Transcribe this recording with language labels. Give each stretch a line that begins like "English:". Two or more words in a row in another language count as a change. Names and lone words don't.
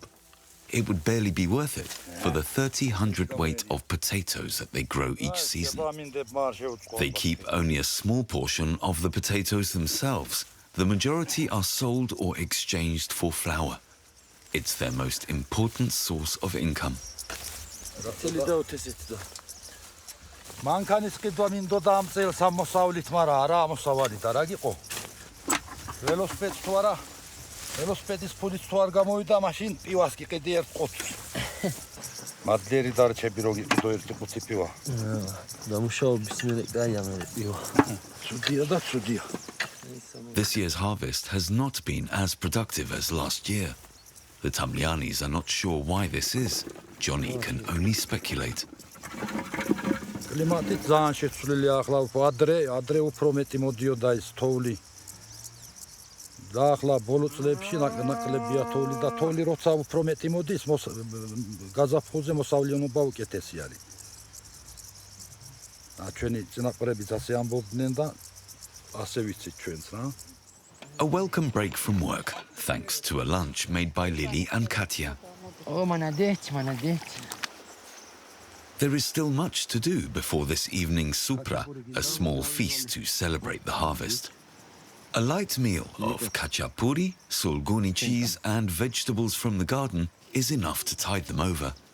English: It would barely be worth it for the 30 hundredweight of potatoes that they grow each season. They keep only a small portion of the potatoes themselves. The majority are sold or exchanged for flour. It's their most important source of income.
Georgian: მანქანის ყიდვა მინდოდა ამ წელს ამოსავლით, მაგრამ არა ამოსავალი და რა გიყო? ველოსიპედს თუ არა, ველოსიპედის ფულიც თუ არ გამოვიდა, მაშინ პივას გიყიდი ერთ ყუთს. მადლიერი დარჩები რო გიყიდო ერთი ყუთი პივა. დამუშავების მერე კაია მე პივა. ცუდია და ცუდია.
English: This year's harvest has not been as productive as last year. The Tamlianis are not sure why this is. Johnny can only speculate.
Georgian: კლიმატი ძალიან შეცვლილია ახლა ადრე უფრო მეტი მოდიოდა ის თოვლი. და ახლა ბოლო წლებში ნაკლებია თოვლი და თოვლი როცა უფრო მეტი მოდის, გაზაფხულზე მოსავლიანობა უკეთესი არის. ჩვენი წინაპრებიც ასე ამბობდნენ და ასე ვიცით ჩვენც რა.
English: A welcome break from work, thanks to a lunch made by Lily and Katya.
Russian: Oh, молодец.
English: There is still much to do before this evening's supra, a small feast to celebrate the harvest. A light meal of khachapuri, sulguni cheese and vegetables from the garden is enough to tide them over.